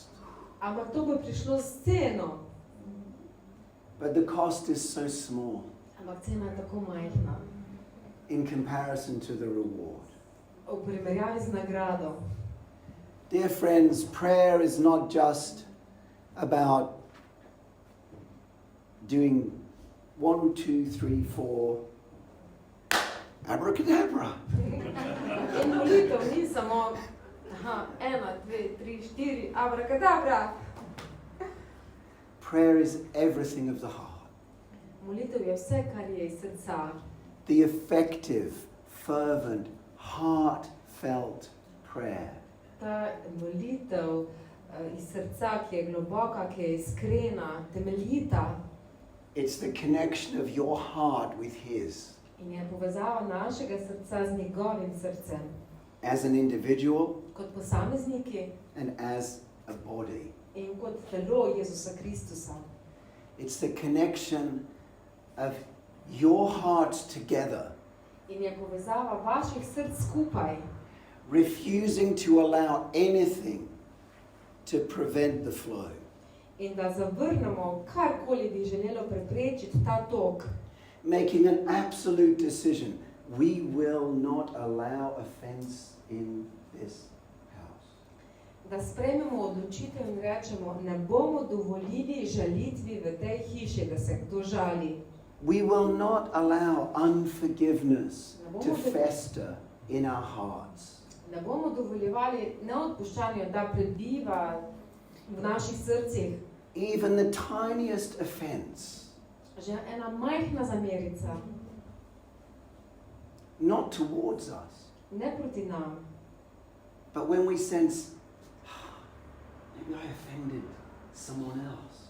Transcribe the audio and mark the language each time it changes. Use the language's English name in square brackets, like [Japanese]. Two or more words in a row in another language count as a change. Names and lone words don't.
[Slovenian] Ampak to bo prišlo s ceno. [English] But the cost is so small [Slovenian] Ampak cena je tako majhna [English] in comparison to the reward. [Slovenian] v primerjavi z nagrado. [English] Dear friends, prayer is not just about doing 1, 2, 3, 4, abracadabra. [Slovenian] In molitev ni samo 1, 2, 3, 4, abracadabra. [English] Prayer is everything of the heart. [Slovenian] Molitev je vse, kar je iz srca. [English] The effective, fervent, heartfelt prayer. [Slovenian] Ta molitev iz srca, ki je globoka, ki je iskrena, temeljita [English] It's the connection of your heart with His. [Slovenian] in je povezava našega srca z njegovim srcem. [English] As an individual [Slovenian] Kot posamezniki [English] and as a body. [Slovenian] in kot telo Jezusa Kristusa. [English] It's the connection of your hearts together, [Slovenian] In je povezava vaših src skupaj, [English] refusing to allow anything to prevent the flow. [Slovenian] in da zavrnemo karkoli bi želelo preprečiti ta tok. [English] Making an absolute decision. We will not allow offense in this house. [Slovenian] Da sprejmemo odločitev in rečemo, ne bomo dovolili žalitvi v tej hiši, da se kdo žali. [English] We will not allow unforgiveness to fester in our hearts. [Slovenian] Ne bomo dovoljevali neodpuščanju, da prebiva v naših srcih. [English] Even the tiniest offense [Slovenian] že ena majhna zamerica, [English] not towards us, [Slovenian] ne proti nam, [English] but when we sense, maybe I offended someone else.